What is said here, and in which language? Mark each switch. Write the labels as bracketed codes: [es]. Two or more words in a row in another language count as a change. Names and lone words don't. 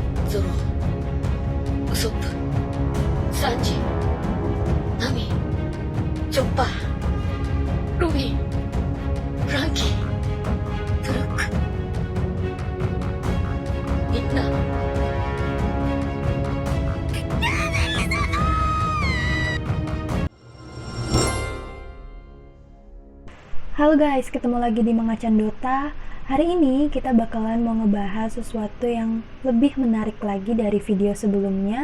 [ja] ゾロ、ウソップ、サンジ、ナミ、チョッパー、ロビン、フランキー、ブルック、みんな。 [id] Halo guys, ketemu lagi di Mangachan Dota. Hari ini kita bakalan mau ngebahas sesuatu yang lebih menarik lagi dari video sebelumnya.